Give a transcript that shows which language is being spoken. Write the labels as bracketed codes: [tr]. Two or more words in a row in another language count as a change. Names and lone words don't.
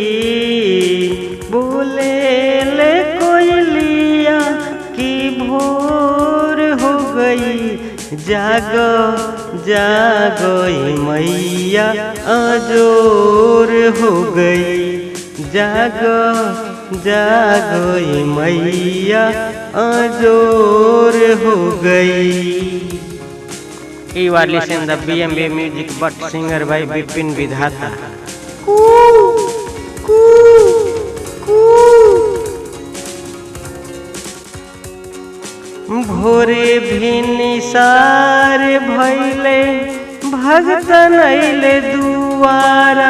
[bho] बोले ले कोयलिया की भोर हो गई। जागो जागो मैया अजोर हो गई। जागो जागो मैया अजोर हो गई। [en] You are listening the BMB music but singer by Bipin Vidhata. [bho] भोरे भिनिसार भैले भगतन अइले दुआरा।